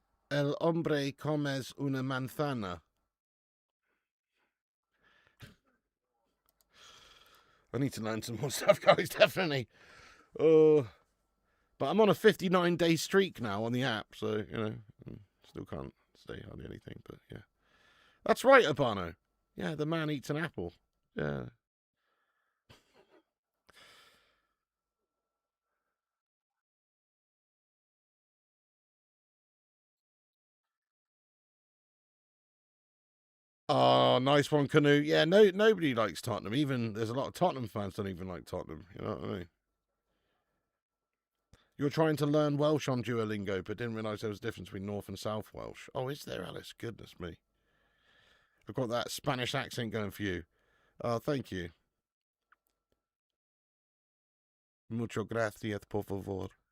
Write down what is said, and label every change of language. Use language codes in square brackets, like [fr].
[es] El hombre comes una manzana. [en] I need to learn some more stuff, guys, definitely. Oh, but I'm on a 59-day streak now on the app, so, you know, still can't say hardly anything, but yeah. That's right, Urbano. Yeah, the man eats an apple. Yeah. Oh, nice one, Canoe. Yeah, nobody likes Tottenham. Even there's a lot of Tottenham fans don't even like Tottenham. You know what I mean? You were trying to learn Welsh on Duolingo, but didn't realise there was a difference between North and South Welsh. Oh, is there, Alice? Goodness me. I've got that Spanish accent going for you. Oh, thank you. [es] Mucho gracias, por favor.